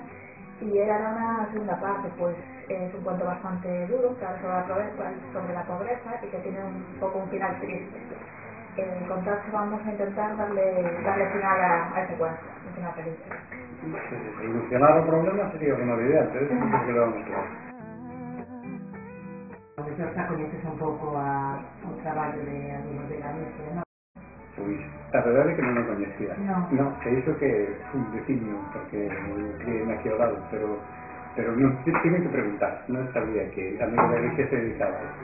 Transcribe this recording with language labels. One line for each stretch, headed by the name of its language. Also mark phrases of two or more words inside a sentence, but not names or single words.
Spanish: Y era una segunda parte, pues es un cuento bastante duro, que habla sobre la pobreza y que tiene un poco un final triste. Con Tacho vamos a intentar darle final a ese cuento, un final feliz.
Galician: Solucionar o problema sería unha idea,
Spanish: entonces creo que lo vamos a hacer.
Galician: Profesor, xa coñeces un pouco o traballo de Amigos de Galicia, non? Pois, a verdade é que non o coñecía. Non, se iso que fui un veciño, porque criei aquí ao lado, pero non tiene que preguntar, non sabía que Amigos de Galicia se dedicaba.